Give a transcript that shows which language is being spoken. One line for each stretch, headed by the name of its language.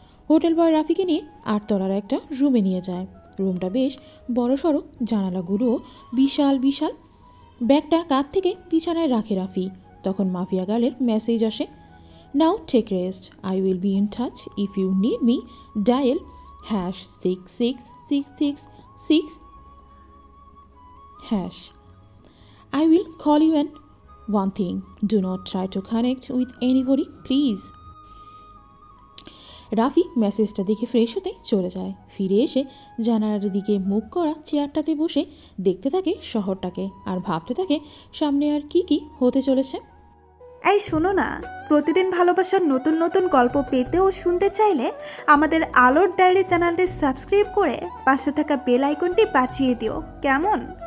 Bangla: Hotel বয় রাফিকে নিয়ে 8 তলার একটা রুমে নিয়ে যায়। রুমটা বেশ বড়সড়, জানালাগুলোও বিশাল বিশাল। ব্যাগটা কাঁধ থেকে বিছানায় রাখে রাফি। তখন মাফিয়া গার্লের মেসেজ আসে,
English: Now take rest, I will be in touch, if you need me dial #6666 hash. I will call you, and one thing, do not try to connect with anybody, please.
Bangla: Rafi মেসেজটা দেখে ফ্রেশ হতে চলে যায়। ফিরে এসে জানালার দিকে মুখ করা চেয়ারটাতে বসে দেখতে থাকে শহরটাকে আর ভাবতে থাকে সামনে আর কি কি হতে চলেছে। এই শোনো না, প্রতিদিন ভালোবাসার নতুন নতুন গল্প পেতে ও শুনতে চাইলে আমাদের আলোর ডায়েরি চ্যানেলটি সাবস্ক্রাইব করে পাশে থাকা বেল আইকনটি বাজিয়ে দিও, কেমন?